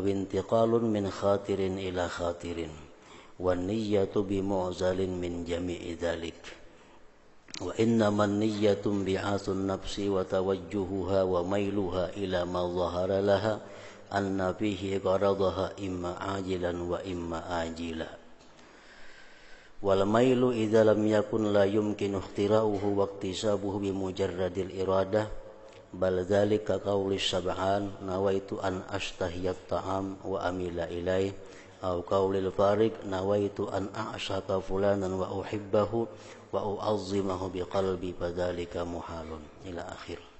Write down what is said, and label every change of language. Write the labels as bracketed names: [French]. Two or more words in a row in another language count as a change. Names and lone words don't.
[Arabic] انتقال من خاطر إلى خاطر والنية بمعزل من جميع ذلك وإنما النية انبعاث النفس و توجهها وميلها إلى ما ظهر لها أن فيه غرضها إما عاجلا و إما آجلا والميل إذا لم يكن لا يمكن اختراعه واكتسابه بمجرد الإرادة بل ذلك قول الشبعان نويت أن أشتهي الطعام وأميل إليه أو قول الفارغ نويت أن أعشق فلانا وأحبه وأعظمه بقلبي فذلك محال إلى آخر.